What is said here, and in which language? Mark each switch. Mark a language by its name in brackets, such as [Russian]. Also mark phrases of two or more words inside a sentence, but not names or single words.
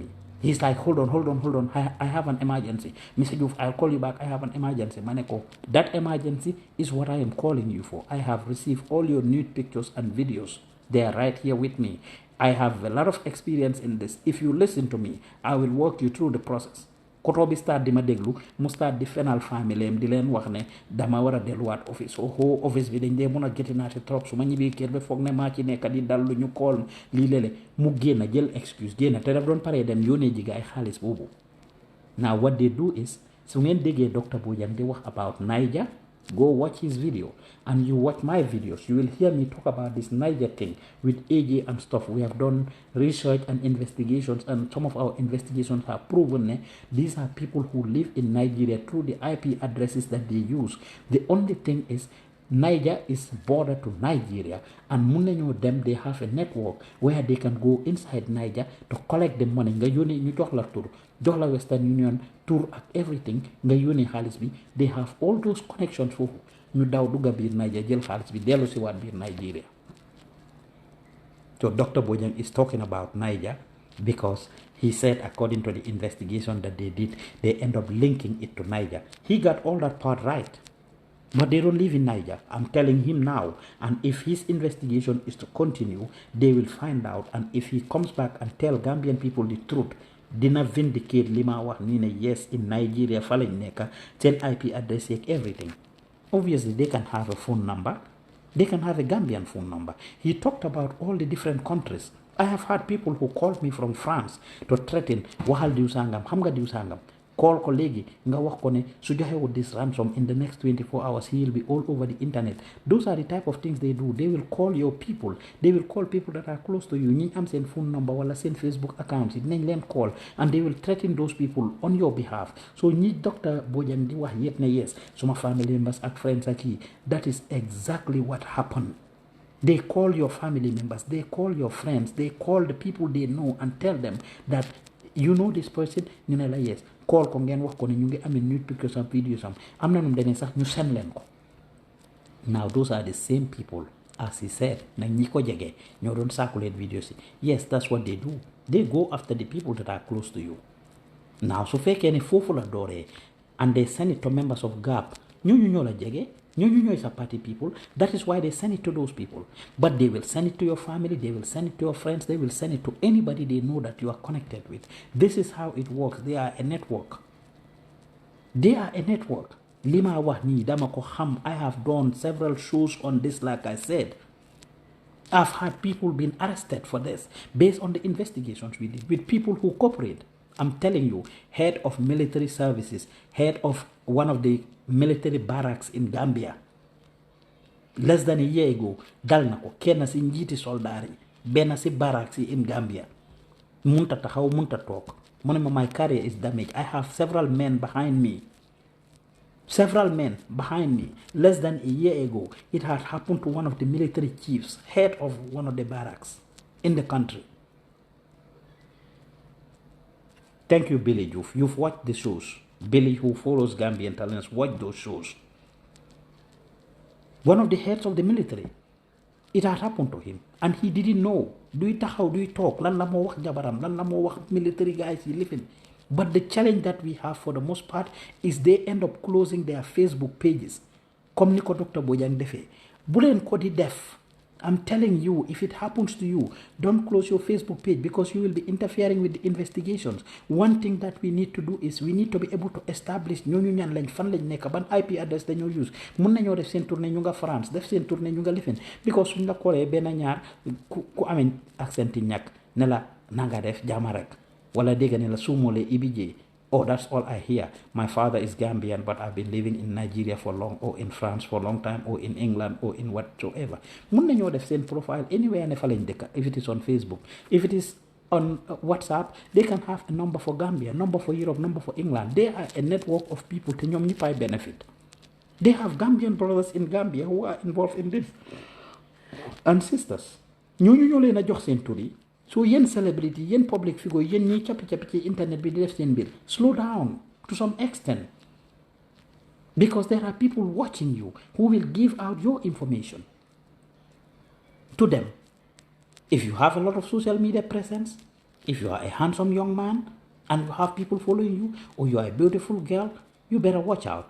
[English] He's like, hold on. I have an emergency. Mr. Joof, I'll call you back. I have an emergency. Maneko, that emergency is what I am calling you for. I have received all your nude pictures and videos. They are right here with me. I have a lot of experience in this. If you listen to me, I will walk you through the process. [Wolof] Koto bi start di ma déglu mu start di fenal famille di leen wax ne dama war a delluwaat office office bi dañ dee mën a géttinaati trop su ma ñibbee kër ba foog ne maa ci nekk di dal lu ñu kool lii léeg mu génn jël excuse génn te daf doon paree dem yónnee ji gaay xaalis boobu. [English] Now what they do is, [Wolof] su ngeen déggee Dr. Bojang di wax [English] about Niger, go watch his video and you watch my videos. You will hear me talk about this Niger thing with AJ and stuff. We have done research and investigations, and some of our investigations have proven that these are people who live in Nigeria through the IP addresses that they use. The only thing is, Niger is border to Nigeria, and mun them they have a network where they can go inside Niger to collect the money. [Wolof] Nga yónnee ñu jox la tur, jox la Western Union tur ak everything, nga yónnee xaalis bi. [English] They have all those connections foofu. [Wolof] Ñu daw dugga biir Niger jël xaalis bi dellu si waat biir Nigeria. [English] So Dr. Bojang is talking about Niger because he said, according to the investigation that they did, they end up linking it to Niger. He got all that part right. But they don't live in Niger. I'm telling him now. And if his investigation is to continue, they will find out. And if he comes back and tell Gambian people the truth, [Wolof] dina vindicate lima wax ni ne [English] yes, in Nigeria [Wolof] fa lañ nekk, seen [English] IP address [Wolof] yeeg everything. [English] Obviously, they can have a phone number. They can have a Gambian phone number. He talked about all the different countries. I have had people who called me from France to threaten, [Wolof] waxal diw sangam, xam nga diw sangam. Call ko léegi nga wax ko ne su joxewul [English] this ransom in the next 24 hours he will be all over the internet. Those are the type of things they do. They will call your people. They will call people that are close to you. [Wolof] ñi am seen [English] phone number [Wolof] wala seen [English] Facebook accounts [Wolof] yi dinañ leen call, [English] and they will threaten those people on your behalf. [Wolof] So ñi Dr. Bojang di wax yëpp ne yes suma [English] family members [Wolof] ak friends ak yi, [English] that is exactly what happened. They call your family members, they call your friends, they call the people they know and tell them that you know this person, [Wolof] ñu ne la yes. Call ko ngeen wax ko ne ñu ngi amee [English] nude pictures and videos [Wolof] am na num demee sax ñu send leen ko. [English] Now those are the same people, as he said, [Wolof] nag ñi ko jege ñoo doon circulate videos yi. [English] Yes, that's what they do. They go after the people that are close to you. Now [Wolof] su fekkee ne foofu la dooree [English] and they send it to members of GAP, [Wolof] ñooñu ñoo la jege, ñooñu ñooy sa [English] party people. That is why they send it to those people. But they will send it to your family, they will send it to your friends, they will send it to anybody they know that you are connected with. This is how it works. They are a network. They are a network. [Wolof] Lima wax nii dama ko xam. [English] I have done several shows on this, like I said. I've had people being arrested for this based on the investigations we did with people who cooperate. I'm telling you, head of military services, head of one of the military barracks in Gambia, less than a year ago, [Wolof] dal na ko kenn si njiiti soldaar yi benn si [English] barracks in Gambia [Wolof] munta taxaw munta toog mu ne ma [English] my career is damaged. I have several men behind me. Less than a year ago, it had happened to one of the military chiefs, head of one of the barracks in the country. Thank you, Billy Joof. You've watched the shows. Billy, who follows Gambian talents, watch those shows. One of the heads of the military, it had happened to him, and he didn't know. Do you talk? [Wolof] Lan la mo wax jabaram, lan la mo wax [English] military guys [Wolof] yi living. [English] But the challenge that we have for the most part is they end up closing their Facebook pages. [Wolof] Comme ni ko Dr. Bojang defee. Bu leen ko di def. [English] I'm telling you, if it happens to you, don't close your Facebook page because you will be interfering with the investigations. One thing that we need to do is we need to be able to establish [Wolof] ñooñu ñan lañ fan lañ nekk ban IP address dañoo [English] use. [Wolof] Mun nañoo def seen tournée ñu nga France, def seen tournée ñu nga lifin because suñ la koolee benn ñaar ku amee accent yi ñàkk ne la nanga def jaama rek wala dégg ne la suumoolee ibijee. [English] Oh, that's all I hear. My father is Gambian, but I've been living in Nigeria for long, or in France for a long time, or in England, or in whatsoever. [Wolof] Mun nañoo def [English] seen profile anywhere [Wolof] ne fa lañ dëkk. [English] If it is on Facebook, if it is on WhatsApp, they can have a number for Gambia, number for Europe, number for England. They are a network of people [Wolof] te ñoom ñëppay [English] benefit. They have Gambian brothers in Gambia who are involved in this, and sisters. [Wolof] ñooñu ñoo leen a jox seen tur yi. So yen celebrity, yen [English] public figure, [Wolof] yen ñi capi internet bi di def seen mbir, [English] slow down to some extent. Because there are people watching you who will give out your information to them. If you have a lot of social media presence, if you are a handsome young man and you have people following you, or you are a beautiful girl, you better watch out.